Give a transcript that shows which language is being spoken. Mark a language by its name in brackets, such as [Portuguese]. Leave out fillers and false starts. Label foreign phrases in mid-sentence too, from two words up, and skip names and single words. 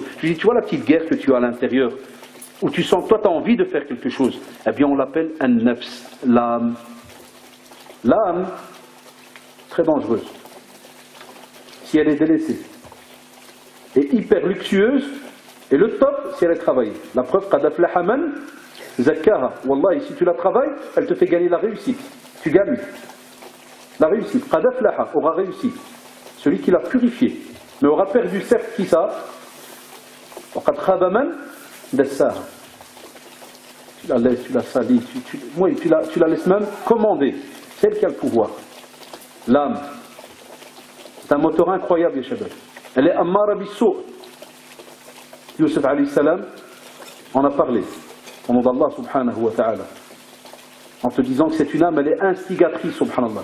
[French] Je lui dis, tu vois la petite guerre que tu as à l'intérieur, où tu sens que toi, tu as envie de faire quelque chose, eh bien, on l'appelle un nafs, l'âme. L'âme, très dangereuse, si elle est délaissée, et hyper luxueuse. Et le top, si elle est travaillée. La preuve, [Arabic] قد أفلح من زكاها. [French] Wallahi, si tu la travailles, elle te fait gagner la réussite. Tu gagnes. La réussite. [Arabic] قد أفلح [French] aura réussi. Celui qui l'a purifié. Mais aura perdu, certes, qui ça? [Arabic] وقد خاب من دساها. [French] Tu la laisses, tu la salis, tu la laisses même commander. C'est elle qui a le pouvoir. L'âme. C'est un moteur incroyable, les shabab. Elle est [Arabic] أمارة بالسوء'. [French] Youssef [Arabic] عليه السلام [French] en a parlé au nom d'Allah [Arabic] سبحانه وتعالى [French] en te disant que c'est une âme, elle est instigatrice subhanallah.